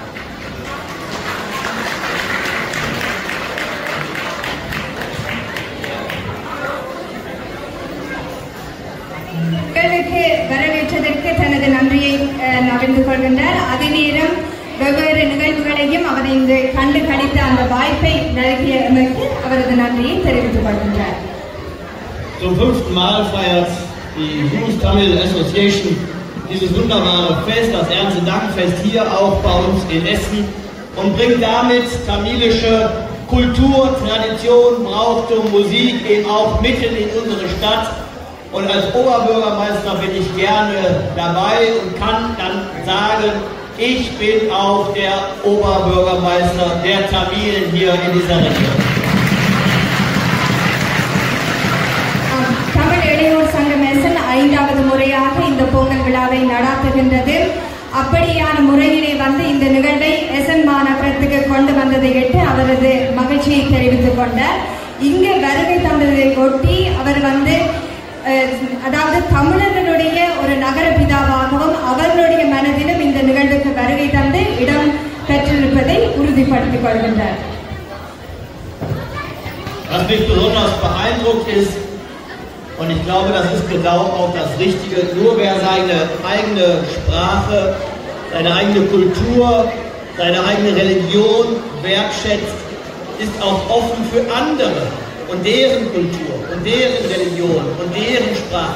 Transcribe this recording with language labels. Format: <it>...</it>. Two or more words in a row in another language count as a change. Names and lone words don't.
<ta>வரவேற்றதற்கு தனது நன்றியை நவிழ்ந்து கொள்கின்றார். அதே நேரம் வெவ்வேறு நிகழ்வுகளையும் அவர் இங்கு கண்டு கழித்த அந்த வாய்ப்பை நல்கியமைக்கு அவரது நன்றியை தெரிவித்துக் கொள்கின்றார்.</ta> <de>Zum 5. Mal feiert die Youth Tamil Association dieses wunderbare Fest, das Erntedankfest, hier auch bei uns in Essen und bringt damit tamilische Kultur, Tradition, Brauchtum, Musik eben auch mitten in unsere Stadt. Und als Oberbürgermeister bin ich gerne dabei und kann dann sagen, ich bin auch der Oberbürgermeister der Tamilen hier in dieser Region.</de> <ta>5வது முறையாக இந்த பொங்கல் விழாவை நடாத்துகின்றது. அப்படியான முறையிலே வந்து இந்த நிகழ்வை எஸ்என் மாநகரத்துக்கு கொண்டு வந்ததையிட்டு அவரது மகிழ்ச்சியை தெரிவித்துக் கொண்டார். இங்கு வருகை தந்ததை ஒட்டி அவர் வந்து அதாவது தமிழர்களுடைய ஒரு நகர பிதாவாகவும் அவர்களுடைய மனதிலும் இந்த நிகழ்வுக்கு வருகை தந்து இடம் பெற்றிருப்பதை உறுதிப்படுத்திக் கொள்கின்றார்.</ta> <de>Was mich besonders beeindruckt ist, und ich glaube, das ist genau auch das Richtige, nur wer seine eigene Sprache, seine eigene Kultur, seine eigene Religion wertschätzt, ist auch offen für andere und deren Kultur und deren Religion und deren Sprache.</de>